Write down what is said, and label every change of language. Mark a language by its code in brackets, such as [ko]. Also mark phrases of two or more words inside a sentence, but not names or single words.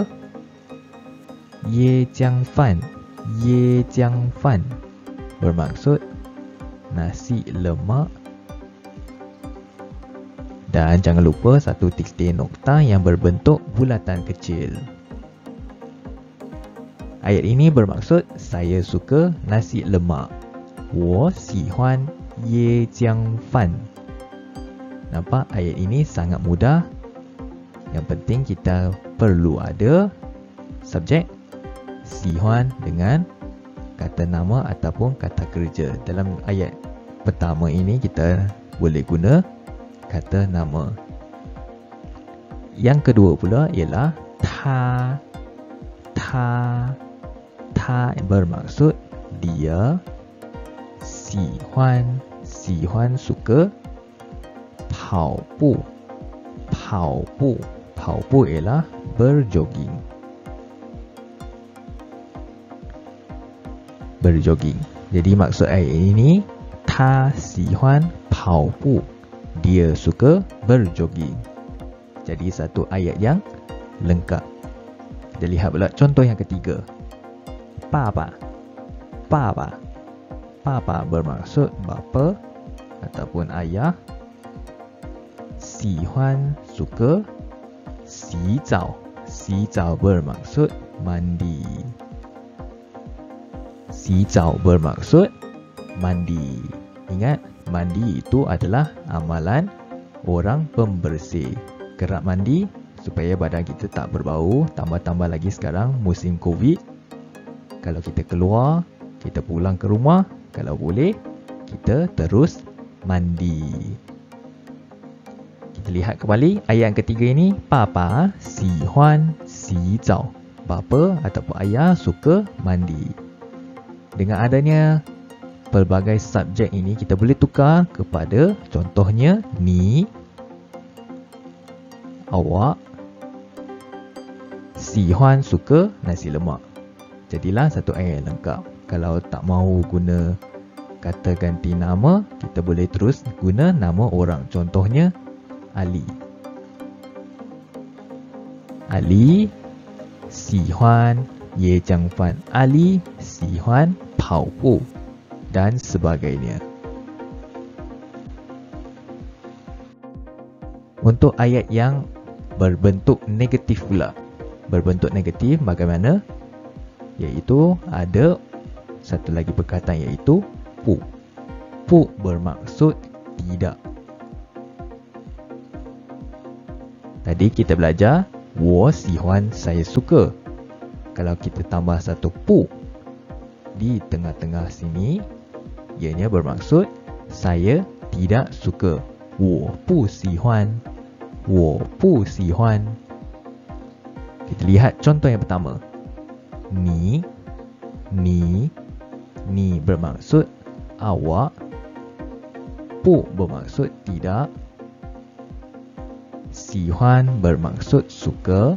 [ms] 椰浆饭 bermaksud nasi lemak. Dan jangan lupa satu titik nokta yang berbentuk bulatan kecil. Ayat ini bermaksud saya suka nasi lemak. [zh] 我喜欢椰浆饭. [ms] Nampak ayat ini sangat mudah. Yang penting kita perlu ada subjek 喜欢 dengan kata nama ataupun kata kerja. Dalam ayat pertama ini kita boleh guna kata nama. Yang kedua pula ialah 他 bermaksud dia. 喜欢 suka. 跑步 ialah berjogging. Jadi maksud ayat ini [zh] 他喜欢跑步, [ms] dia suka berjogging. Jadi satu ayat yang lengkap. Kita lihat pula contoh yang ketiga. 爸爸 bermaksud bapa ataupun ayah. 喜欢 suka. 洗澡 bermaksud mandi. 洗澡 bermaksud mandi. Ingat, mandi itu adalah amalan orang pembersih. Kerap mandi supaya badan kita tak berbau. Tambah-tambah lagi sekarang musim COVID. Kalau kita keluar, kita pulang ke rumah, kalau boleh, kita terus mandi. Kita lihat kembali ayat yang ketiga ini. [zh] 爸爸喜欢洗澡. [ms] Bapa ataupun ayah suka mandi. Dengan adanya pelbagai subjek ini, kita boleh tukar kepada contohnya ni, awak, 喜欢 suka nasi lemak. Jadilah satu ayat yang lengkap. Kalau tak mahu guna kata ganti nama, kita boleh terus guna nama orang. Contohnya Ali. Ali [zh] 喜欢椰浆饭. [ms] Ali [zh] 喜欢跑步 [ms] dan sebagainya. Untuk ayat yang berbentuk negatif pula. Berbentuk negatif bagaimana? Iaitu ada satu lagi perkataan, iaitu 不 bermaksud tidak. Tadi kita belajar [zh] 我喜欢 [ms] saya suka. Kalau kita tambah satu 不 di tengah-tengah sini, ianya bermaksud saya tidak suka. [zh] 我不喜欢 [ms] Kita lihat contoh yang pertama. ni bermaksud awak. 不 bermaksud tidak. 喜欢 bermaksud suka.